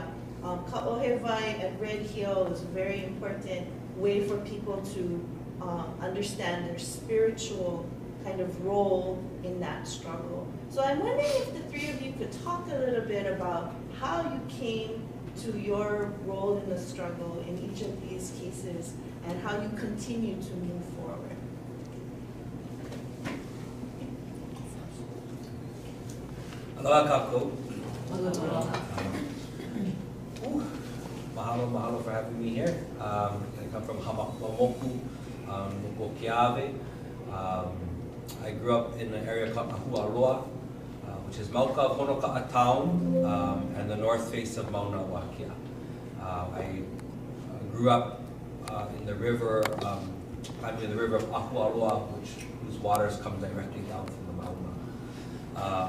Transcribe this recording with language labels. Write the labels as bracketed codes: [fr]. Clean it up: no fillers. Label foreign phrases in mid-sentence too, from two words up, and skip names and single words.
[en] Ka'ohewai at Red Hill was a very important way for people to understand their spiritual kind of role in that struggle. So I'm wondering if the 3 of you could talk a little bit about how you came to your role in the struggle in each of these cases and how you continue to move forward. [haw] Aloha kākou. [en] Aloha. Mahalo for having me here. I come from Moku, Moku. I grew up in an area called Ahupua, which is Mauka Honoka'a town and the north face of Mauna, Wakea. I grew up in the river, in the river of Ahupua, whose waters come directly down from the Mauna.